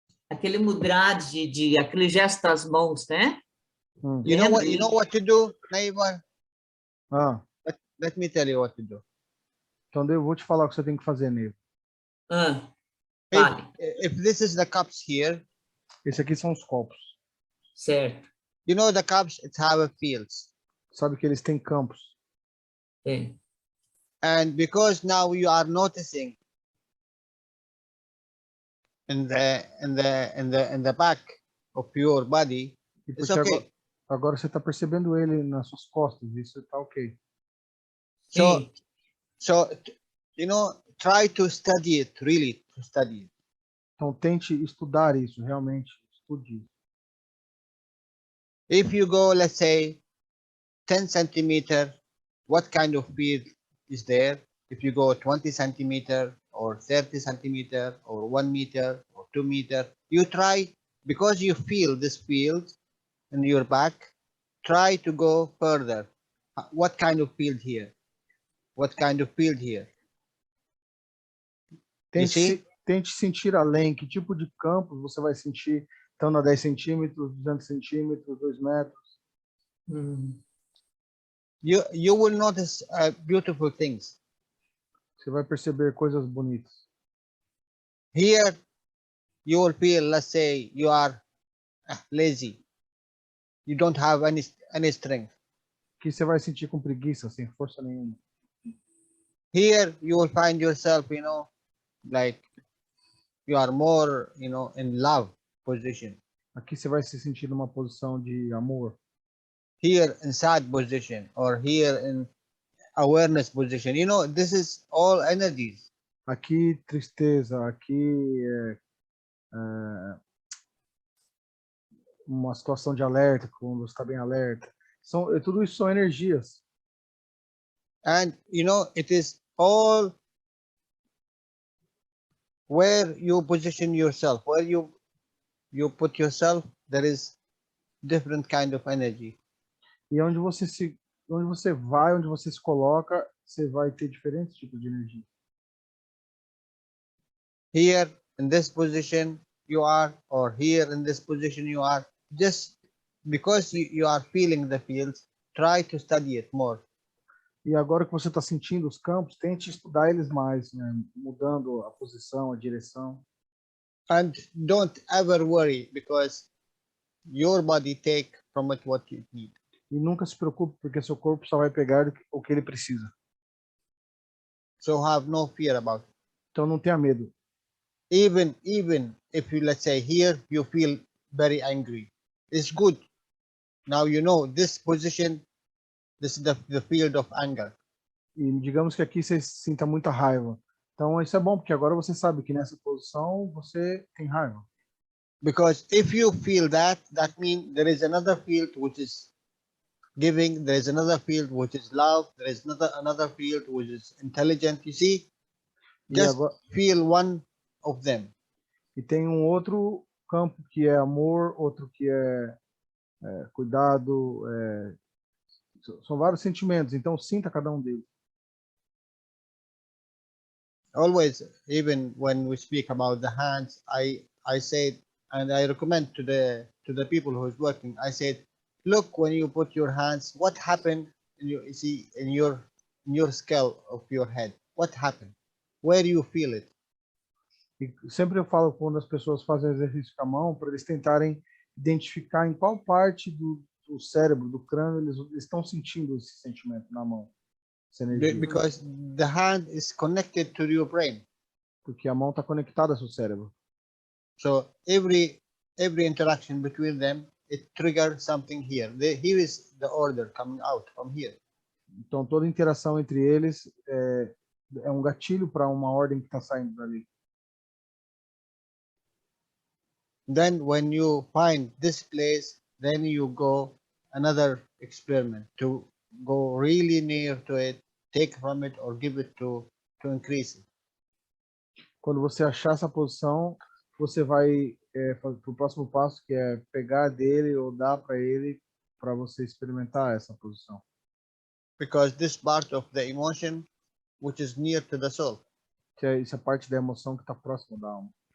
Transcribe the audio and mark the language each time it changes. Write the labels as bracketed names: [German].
[Portuguese] Aquele mudra de aquele gesto das mãos, né? [English] You know what to do, Naiva? Ah, Let me tell you what to do. [Portuguese] então eu vou te falar o que você tem que fazer, Neiva. Vale. [English] If this is the cups here, [Portuguese] Esse aqui são os copos. Certo. [English] you know the cups, it have fields. [Portuguese] Sabe que eles têm campos. É. [English] And because now you are noticing in the back of your body, [Portuguese] E [English] it's [Portuguese] porque [English] okay. [Portuguese] agora você está percebendo ele nas suas costas, isso está ok. [English] So you know, try to study it, really to study it. [Portuguese] Então tente estudar isso, realmente, estude isso. [English] If you go, let's say, 10 centimeter, what kind of field is there? If you go 20 centimeter or 30 centimeter or 1 meter or 2 meter, you try, because you feel this field in your back, try to go further. What kind of field here? What kind of field here? [Portuguese] Tente sentir além, que tipo de campos você vai sentir, estando a 10 centímetros, 200 centímetros, 2 metros. [English] You will notice beautiful things. [Portuguese] Você vai perceber coisas bonitas. [English] Here, you will feel, let's say, you are lazy. You don't have any strength. [Portuguese] Que você vai sentir com preguiça, sem força nenhuma. [English] Here, you will find yourself, you know, like you are more, you know, in love position. [Portuguese] Aqui você vai se sentir numa posição de amor. [English] Here in sad position or here in awareness position. You know, this is all energies. [Portuguese] aqui tristeza, aqui uma situação de alerta, quando você está bem alerta. Tudo isso são energias. [English] And you know, it is all where you position yourself, where you put yourself, there is different kind of energy. [Portuguese] E onde você vai, onde você se coloca, você vai ter diferentes tipos de energia. [English] Here in this position you are, or here in this position you are, just because you are feeling the fields, try to study it more. [Portuguese] E agora que você está sentindo os campos, tente estudar eles mais, né? Mudando a posição, a direção. [English] And don't ever worry, because your body take from it what you need. [Portuguese] E nunca se preocupe, porque seu corpo só vai pegar o que ele precisa. [English] So have no fear about it. [Portuguese] Então não tenha medo. [English] Even if you, let's say, here you feel very angry, it's good. Now you know this position, this is the field of anger. [Portuguese] E digamos que aqui você sinta muita raiva. Então isso é bom, porque agora você sabe que nessa posição você tem raiva. [English] Because if you feel that means there is another field which is giving, there is another field which is love, there is another field which is intelligent. You see, just feel one of them. [Portuguese] E tem um outro campo que é amor, outro que é cuidado. São vários sentimentos, então sinta cada um deles. [English] Always, even when we speak about the hands, I say, and I recommend to the people who is working, I said, look, when you put your hands, what happened in your skull of your head? What happened? Where do you feel it? [Portuguese] E sempre eu falo quando as pessoas fazem exercício com a mão, para eles tentarem identificar em qual parte do cérebro, do crânio, eles estão sentindo esse sentimento na mão. Essa energia. [English] Because the hand is connected to your brain. [Portuguese] Porque a mão está conectada ao seu cérebro. [English] So every interaction between them, it triggers something here. Here is the order coming out from here. [Portuguese] Então toda interação entre eles é um gatilho para uma ordem que está saindo dali. [English] Then when you find this place, then you go another experiment to go really near to it, take from it or give it to increase it. [Portuguese] Quando você achar essa posição, você vai para o próximo passo, que é pegar dele ou dar para ele, para você experimentar essa posição. [English] Because this part of the emotion, which is near to the soul. [Portuguese] Isso é parte da emoção que está próximo da alma.